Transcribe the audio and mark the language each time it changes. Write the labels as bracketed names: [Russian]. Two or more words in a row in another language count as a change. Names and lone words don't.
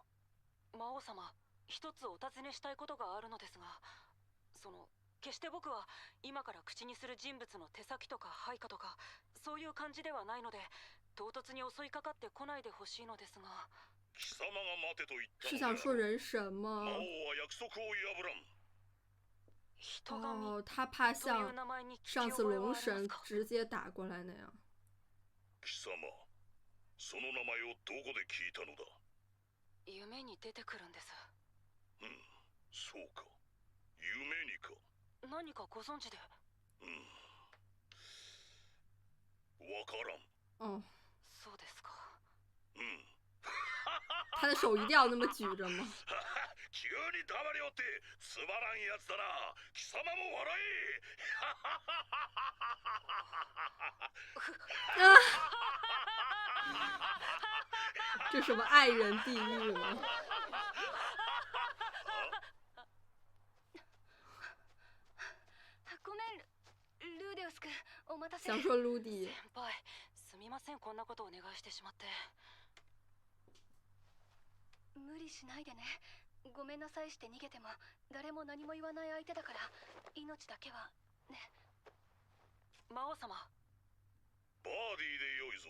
[Japanese] 魔王様、一つお尋ねしたいことがあるのですが、決して僕は今から口にする人物の手先とか配下とかそういう感じではないので、唐突に襲いかかってこないでほしいのですが。貴様が待てと言ったの。 [Chinese] 是想说人神吗？ [Japanese] 魔王は約束を破らん。 [Chinese] 哦，他怕像上次龙神直接打过来那样。 [Japanese] 貴様、その名前をどこで聞いたのだ？夢に出てくるんです。そうか。夢にか。何かご存知で？わからん。そうですか。 [Chinese] 他的手一定要那么举着吗？ [Japanese] 急に黙りおってつまらんやつだな。貴様も笑 [Chinese] 这什么爱人地狱吗？ [Japanese] ごめん、ルーデウス君、お待たせ。 [Chinese] 想说卢迪。 [Japanese] 先輩、すみません、こんなことをお願いしてしまって。無理しないでね。ごめんなさいして逃げても誰も何も言わない相手だから、命だけはね。魔王様。バーディーで良いぞ。